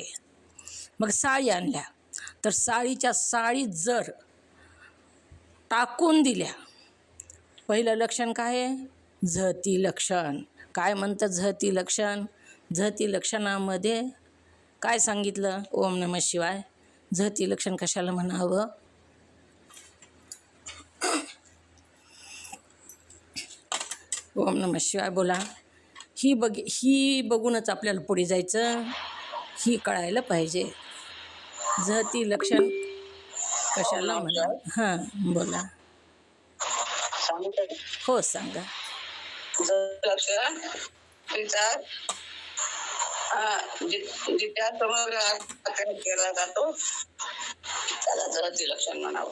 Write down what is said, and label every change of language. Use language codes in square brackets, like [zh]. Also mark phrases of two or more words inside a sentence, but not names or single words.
[mr] मग साळी आणल्या तर साळीच्या साळी जर टाकून दिल्या, पहिलं लक्षण काय आहे? झहती लक्षण. काय म्हणतं झहती लक्षण? झहती लक्षणामध्ये काय सांगितलं? [sa] ओम नमः शिवाय. [mr] झहती लक्षण कशाला म्हणावं? [sa] ओम नमः शिवाय बोला. [mr] ही बघूनच आपल्याला पुढे जायचं. ही कळायला पाहिजे. झहती लक्षण कशाला म्हणा? हां बोला. हो सांगा. लक्षण जित्या समग्र केला जातो त्याला झहती लक्षण म्हणावं.